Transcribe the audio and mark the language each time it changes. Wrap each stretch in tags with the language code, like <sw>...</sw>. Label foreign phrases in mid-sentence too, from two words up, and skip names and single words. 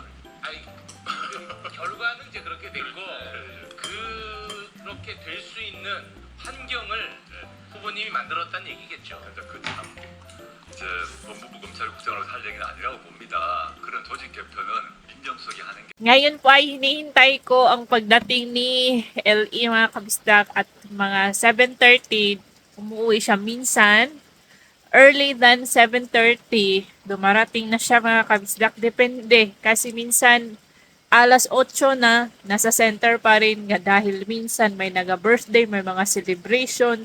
<ko>아니, 결과는 이제 그렇게 됐고 그렇게 될 수 있는 환경을 후보님이 만들었다는 얘기겠죠. 그참 제 법무부 검찰국장으로 할 얘기는 아니라고 봅니다. 그런 조직 개편은 민정수석이 하는 게</ko> <tl>ngayon po ay hinihintay ko ang pagdating ni LE mga kabisdak at mga 7:30 umuwi siya minsan.</tl> <en>Early than</en> <tl>7:30 dumarating na siya mga kabisdak. Depende kasi minsan alas 8 na nasa center pa rin dahil minsan may naga-birthday, may mga celebration.</tl>